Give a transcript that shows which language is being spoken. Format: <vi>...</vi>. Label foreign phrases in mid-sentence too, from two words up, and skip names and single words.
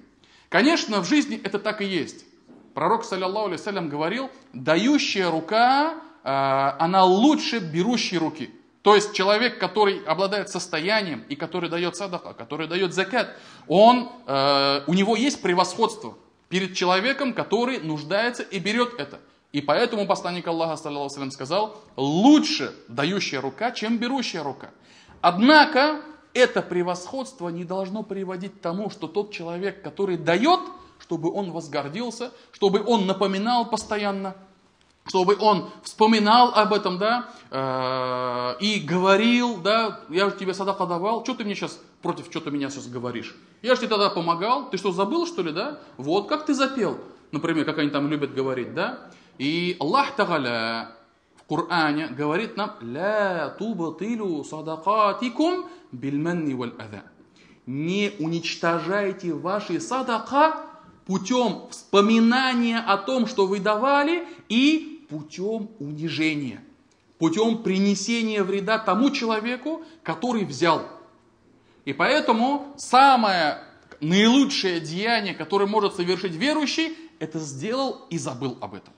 <ru>Конечно, в жизни это так и есть. Пророк,</ru> <ar>صلى الله عليه وسلم,</ar> <ru>говорил, дающая рука, она лучше берущей руки. То есть человек, который обладает состоянием и который дает садака, который дает закат, у него есть превосходство перед человеком, который нуждается и берет это. И поэтому посланник Аллаха,</ru> <ar>صلى الله عليه وسلم,</ar> <ru>сказал, лучше дающая рука, чем берущая рука. Однако, это превосходство не должно приводить к тому, что тот человек, который дает, чтобы он возгордился, чтобы он напоминал постоянно, чтобы он вспоминал об этом, да, и говорил, да, я же тебе садака давал, что ты мне сейчас против, что ты меня сейчас говоришь? Я же тебе тогда помогал, ты что, забыл, что ли, да? Вот, как ты запел, например, как они там любят говорить, да? И Аллах Та'аля в Коране говорит нам,</ru> <ar>«لا تبطلوا صدقاتكم بالمن والأذى».</ar> <ru>Не уничтожайте ваши садака путем вспоминания о том, что вы давали, и путем унижения, путем принесения вреда тому человеку, который взял. И поэтому самое наилучшее деяние, которое может совершить верующий, это сделал и забыл об этом.</ru>